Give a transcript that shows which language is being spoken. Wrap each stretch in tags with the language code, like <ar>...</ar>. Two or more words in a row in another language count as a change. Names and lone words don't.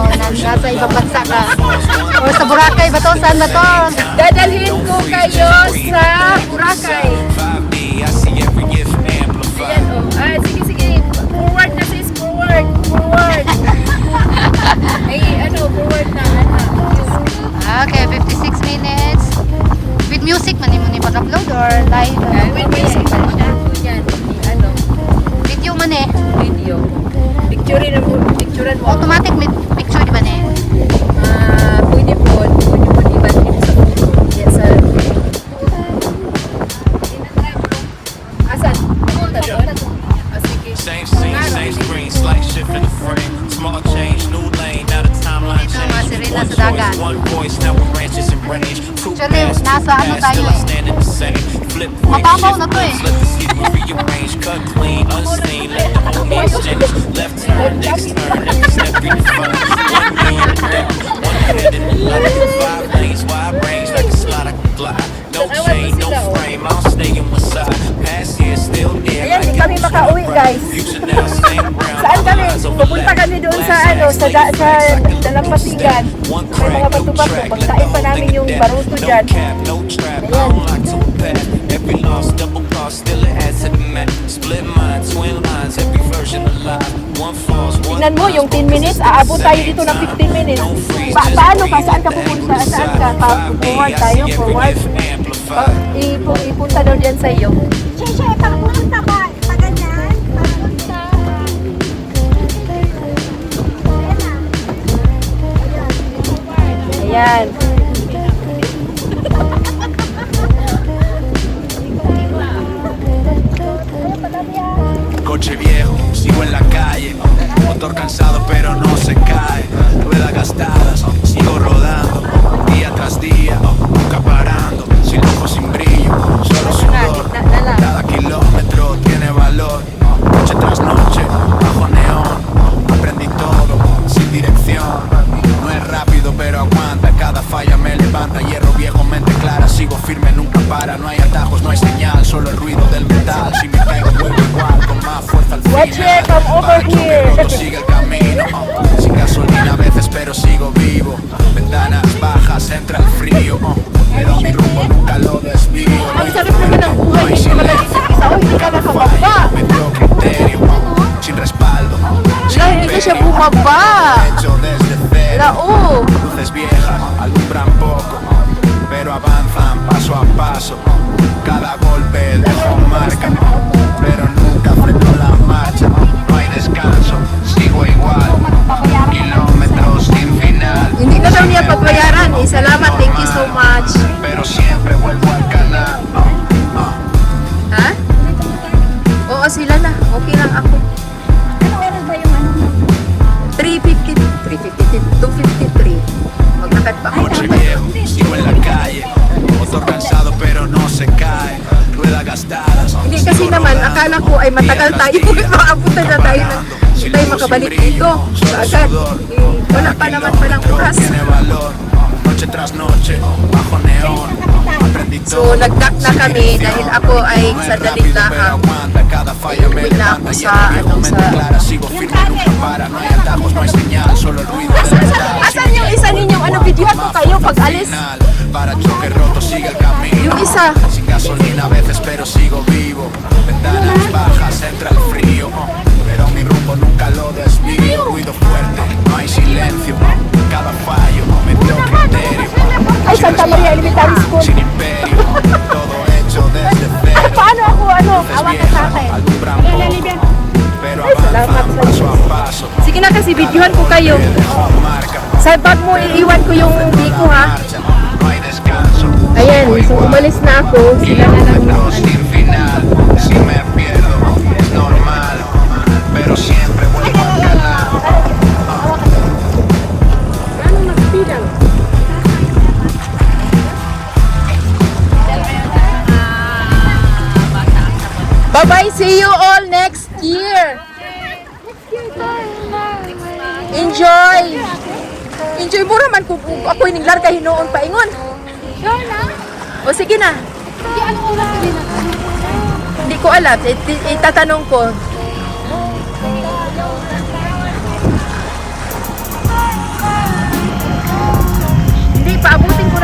<tl>Nasa ibang bansa ka? O sa Boracay ba to? Saan ba to? Dadalhin ko kayo sa Boracay. Ayan o. Ah, sige, sige. Forward na sis, forward. Forward. Ay, ano, forward na.</tl> <en>Okay, 56 minutes. With music,</en> <ceb>mani mo ni mag-upload or live?</ceb> <en>With music</en> <tl>pa siya. Yan, ano, Video man eh. video. Picturean mo.</tl> <en>Automatic picture,</en> <tl>di ba ne? Ah, pwede po iba dito sa photo. Yes, sa asan? Punta doon. Ah, sige.</tl> <en>Same scene, same screen, slight shift in the frame. Small change, new lane, now the timeline</en> <tl>Ito, mga</tl> <en>change.</en> <tl>sirena</tl> <en>One</en> <tl>sa dagat.</tl> <en>choice, one voice, now we're branches and range. Two Actually, paths,</en> <tl>nasa ano</tl> <en>paths,</en> <tl>tayo</tl> <en>still I</en> <tl>eh.</tl> <en>stand in the same. Flip quick,</en> <tl>Mababaw</tl> <en>shift</en> <tl>na to eh.</tl> <en>flips, let the schedule rearrange. Cut clean, unseen, let the homie exchange. Left turn, next turn, every step redefined. One me in the dark, one head in the light. 5 lanes, wide range, like a slide I can glide. No chain, no frame, I'll stay in one side. Past here, still there.</en> <tl>Ayan, di</tl> <en>like</en> <tl>kami</tl> <en>it was</en> <tl>makauwi,</tl> <en>right.</en> <tl>guys.</tl> <en>Future now, same ground.</en> <tl>Saan kami?</tl> <en>Lines over</en> <tl>Pupunta</tl> <en>left.</en> <tl>kami doon sa</tl> <en>Glass</en> <tl>ano,</tl> <en>axe,</en> <tl>sa</tl> <en>laying facts like a</en> <tl>Dalampasigan.</tl> <en>One</en> <tl>May</tl> <en>crack,</en> <tl>mga</tl> <en>no</en> <tl>bato-bato.</tl> <en>track, let</en> <tl>Pagkain</tl> <en>the</en> <tl>pa</tl> <en>whole</en> <tl>namin</tl> <en>thing</en> <tl>yung</tl> <en>adapt.</en> <tl>baruto</tl> <en>No</en> <tl>dyan.</tl> <en>cap, no trap,</en> <tl>Ayan.</tl> <en>I'm locked to a path. Every loss, double cost, still it adds to the math. Split mind, twin lines, every version alive. One falls, one</en> <tl>Tingnan mo, yung 10 minutes, aabot tayo dito ng 15 minutes. Paano ka? Saan ka pupunta? Saan ka? Forward tayo, forward. Ipunta daw dyan sa iyo. Sheshe, pag pupunta ka, pa ganyan, papunta. Ayan.</tl> <es>Coche viejo, sigo en la calle, motor cansado pero no se cae, ruedas gastadas, sigo rodando, día tras día, nunca parando, sin lujo, sin brillo, solo sudor, cada kilómetro tiene valor, noche tras noche, bajo neón, aprendí todo, sin dirección, no es rápido pero aguanta, cada falla me levanta, hierro viejo, mente clara, sigo firme, nunca para, no hay atajos, no hay señal, solo el ruido del metal, si me caigo vuelvo igual, con más fuerza al</es> <en>Watch</en> <es>final,</es> <en>it, come over</en> <es>para que</es> <en>here.</en> <es>un roto siga el camino, sin gasolina a veces pero sigo vivo, ventanas bajas, entra el frío, pero mi rumbo nunca lo desvío,</es> <tl>Ang sarap naman ng buhay</tl> <es>no hay</es> <tl>dito. Malagay sa isa, oh, hindi ka nakababa.</tl> <es>me dio criterio, sin respaldo, sin</es> <tl>Wala, hindi siya</tl> <es>imperio,</es> <tl>bumaba.</tl> <es>hecho desde cero.</es> <tl>Lao.</tl> <es>Luces viejas alumbran poco, pero avanzan paso a paso. Cada golpe deja marca, pero nunca freno la marcha. No hay descanso, sigo igual. Kilómetros sin final.</es> <tl>Hindi ka daw niya pagbayaran. Eh, salamat,</tl> <en>thank you so much.</en> <es>Pero siempre vuelvo al canal.</es> <tl>Ha? Oo, sila na. Okay lang ako. Ano oras ba yung ano? 253. Maglakad pa ako.</tl> <es>Coche viejo, sigo en la calle. Motor cansado pero no se cae. Ruedas gastadas.</es> <tl>Hindi kasi naman, akala ko ay matagal tayo. Makaabutan na tayo na hindi tayo makabalik dito. Agad. Eh, wala pa naman palang oras.</tl> <es>Tiene valor, noche tras noche, bajo neón, aprendí</es> <tl>So,</tl> <es>todo.</es> <tl>nag-dock na kami dahil ako ay sa daligdahang uwi na ako sa,</tl> <es>Sigo firme, nunca para, no hay atajos, no hay señal, solo el ruido del metal.</es> <tl>Asan yung isa ninyong ano, videohan ko kayo pag alis?</tl> <es>Final, para choque roto sigue el camino.</es> <tl>Yung isa.</tl> <es>Sin gasolina a veces, pero sigo vivo. Ventanas bajas, entra el frío. Pero mi rumbo nunca lo desvío. Ruido fuerte, no hay silencio. Cada fallo me dio criterio.</es> <tl>Ay, Santa Maria Elementary School.</tl> <es>Sin imperio, todo hecho desde cero.</es> <tl>Paano ako, ano?</tl> <es>Luces viejas alumbran poco, pero</es> <tl>salamat</tl> <es>avanzan</es> <tl>sa</tl> <es>paso a paso.</es> <tl>Sige na kasi, videohan ko kayo.</tl> <es>Dejo marca.</es> <tl>Sa bag mo, iiwan ko yung biko, ha?</tl> <es>No hay descanso.</es> <tl>Ayan, so umalis na ako. Sila na lang.</tl> <es>Kilómetros sin final. Si me pierdo, es normal. Pero siempre vuelvo al canal.</es> <tl>Ano magpilang?</tl> <en>Bye-bye. See you all next year. Enjoy.</en> <ceb>Enjoy mo raman kung ako ining larga hinoon pa ingon.</ceb> <tl>Sure na? O sige na. Hindi, ano oras din na? Hindi ko alam. Itatanong ko. Hindi pa abot</tl>